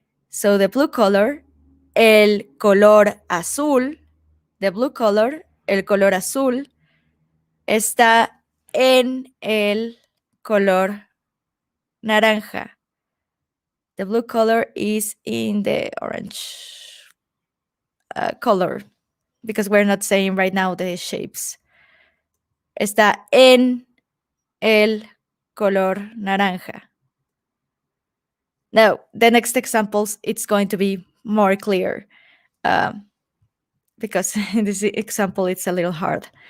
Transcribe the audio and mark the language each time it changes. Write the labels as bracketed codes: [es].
[en] So the blue color, [es] el color azul, [en] the blue color, [es] el color azul, está en el color naranja. [en] The blue color is in the orange color, because we're not saying right now the shapes. [es] Está en el color naranja. [en] Now, the next examples, it's going to be more clear, because in this example, it's a little hard.